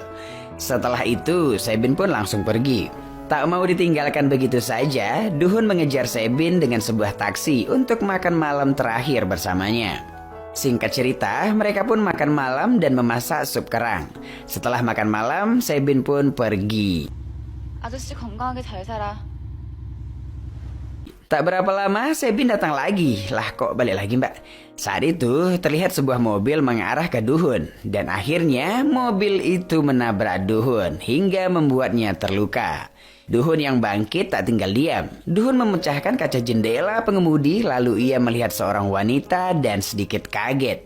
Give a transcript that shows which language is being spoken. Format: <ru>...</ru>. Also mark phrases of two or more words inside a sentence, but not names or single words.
<id>Setelah itu, Sebin pun langsung pergi. Tak mau ditinggalkan begitu saja, Duhun mengejar Sebin dengan sebuah taksi untuk makan malam terakhir bersamanya. Singkat cerita, mereka pun makan malam dan memasak sup kerang. Setelah makan malam, Sebin pun pergi.</id> <ko>아저씨 건강하게 잘 살아.</ko> <id>Tak berapa lama Sebin datang lagi. Lah kok balik lagi mbak? Saat itu terlihat sebuah mobil mengarah ke Duhun. Dan akhirnya mobil itu menabrak Duhun hingga membuatnya terluka. Duhun yang bangkit tak tinggal diam. Duhun memecahkan kaca jendela pengemudi lalu ia melihat seorang wanita dan sedikit kaget.</id>